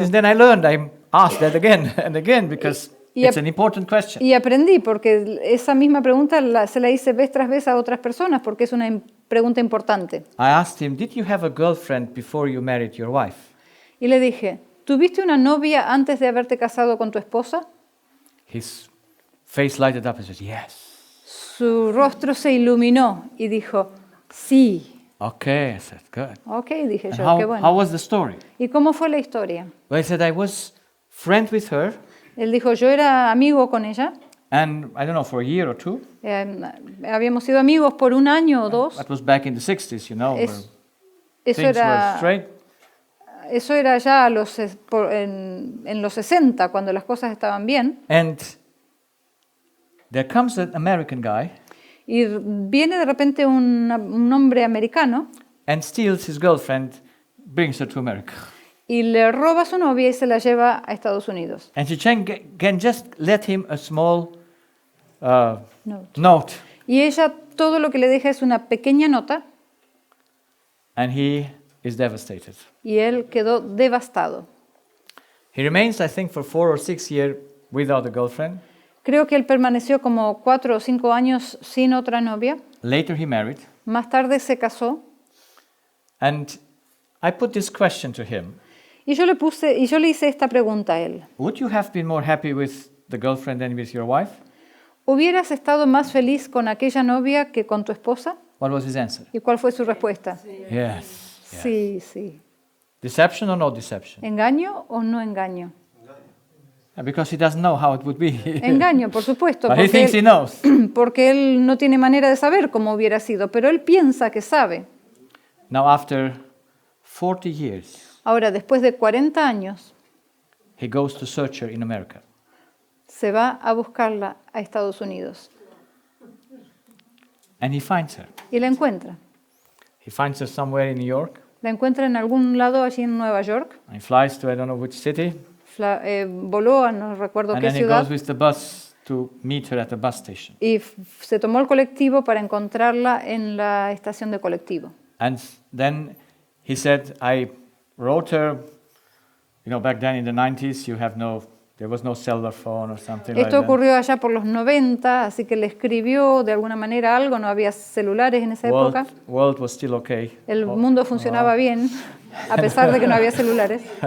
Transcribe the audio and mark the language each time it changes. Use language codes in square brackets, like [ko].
[en] since then I learned I asked that again and again because [es] Y [en] it's ap- an important question. [es] Y aprendí, porque esa misma pregunta se la hice vez tras vez a otras personas, porque es una pregunta importante. [en] I asked him, did you have a girlfriend before you married your wife? [es] Y le dije, ¿tuviste una novia antes de haberte casado con tu esposa? [en] His face lighted up and said, yes. [es] Su rostro se iluminó y dijo, sí. [en] Okay, I said, good. [es] Ok, dije [en] And [es] yo, qué [en] how [es] bueno. [en] was the story? [es] ¿Y cómo fue la historia? [en] Well, he said, I was friend with her, [es] Él dijo, yo era amigo con ella. [en] and I don't know, for a year or two. [es] Habíamos sido amigos por un año o dos. [en] That was back in the 60s, you know, where [es] Eso [en] things were [es] era, [en] straight. [es] eso era ya en los 60, cuando las cosas estaban bien. [en] And there comes an American guy [es] Y viene de repente un hombre americano [en] and steals his girlfriend, brings her to America. [es] y le roba a su novia y se la lleva a Estados Unidos. [en] And she can just let him a small [es] No. [en] note, [es] Y ella todo lo que le deja es una pequeña nota [en] and he is devastated. [es] y él quedó devastado. [en] He remains, I think, for 4 or 6 years without a girlfriend. [es] Creo que él permaneció como 4 o 5 años sin otra novia. [en] Later he married. [es] Más tarde se casó [en] And I put this question to him. [es] y yo le hice esta pregunta a él. [en] Would you have been more happy with the girlfriend than with your wife? [es] ¿Hubieras estado más feliz con aquella novia que con tu esposa? [en] What was his answer? [es] ¿Y cuál fue su respuesta? [en] Yes. [es] Sí, sí. [en] Deception or no deception? [es] ¿Engaño o no engaño? [en] Because he doesn't know how it would be. [es] Engaño, por supuesto, [en] But he thinks he knows. [es] porque él no tiene manera de saber cómo hubiera sido, pero él piensa que sabe. [en] Now, after 40 years, [es] Ahora, después de 40 años, [en] he goes to search her in America. [es] se va a buscarla a Estados Unidos [en] And he finds her. [es] y la encuentra. [en] He finds her somewhere in New York. [es] La encuentra en algún lado allí en Nueva York. [en] And he flies to I don't know which city. [es] Voló a no recuerdo [en] And [es] qué [en] then he [es] ciudad [en] goes with the bus to meet her at the bus station. [es] y se tomó el colectivo para encontrarla en la estación de colectivo. [en] And then he said, I wrote her, you know, back then in the 90s, there was no cellular phone or something like [es] Esto [en] that. [es] ocurrió allá por los 90, así que le escribió de alguna manera algo, no había celulares en esa época. [en] World was still okay. [es] El mundo funcionaba bien, a pesar de que no había celulares.